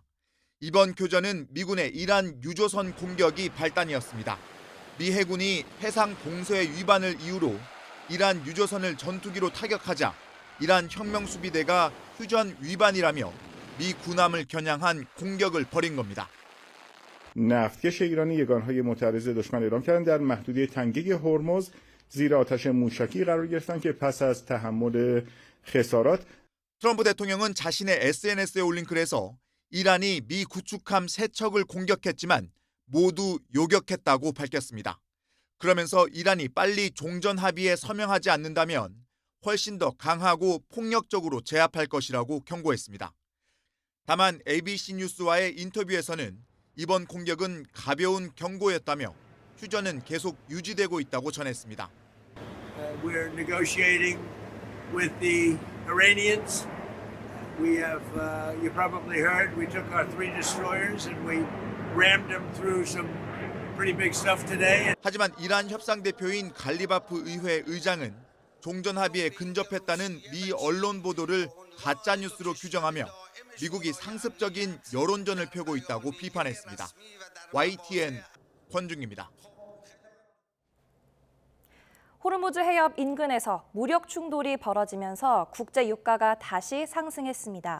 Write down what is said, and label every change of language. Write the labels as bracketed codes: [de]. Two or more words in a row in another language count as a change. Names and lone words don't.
[ko] 이번 교전은 미군의 이란 유조선 공격이 발단이었습니다. 미 해군이 해상 동서의 위반을 이유로 이란 유조선을 전투기로 타격하자 이란 혁명수비대가 휴전 위반이라며 미 군함을 겨냥한 공격을 벌인 겁니다. [fa] نفتکش ایرانی یگانهای معترض دشمن اعلام کردند در محدوده تنگه هرمز زیر آتش موشکی قرار گرفتند که پس از تحمل خسارات [ko] 트럼프 대통령은 자신의 SNS에 올린 글에서 이란이 미 구축함 3척을 공격했지만 모두 요격했다고 밝혔습니다. 그러면서 이란이 빨리 종전 합의에 서명하지 않는다면 훨씬 더 강하고 폭력적으로 제압할 것이라고 경고했습니다. 다만 ABC 뉴스와의 인터뷰에서는 이번 공격은 가벼운 경고였다며 휴전은 계속 유지되고 있다고 전했습니다. [en] We're negotiating with the Iranians. We have, you probably heard, we took our 3 destroyers and we rammed them through some pretty big stuff today. [ko] 하지만 이란 협상 대표인 갈리바프 의회 의장은 종전 합의에 근접했다는 미 언론 보도를 가짜 뉴스로 규정하며 미국이 상습적인 여론전을 펴고 있다고 비판했습니다. YTN 권중입니다. 호르무즈 해협 인근에서 무력 충돌이 벌어지면서 국제 유가가 다시 상승했습니다.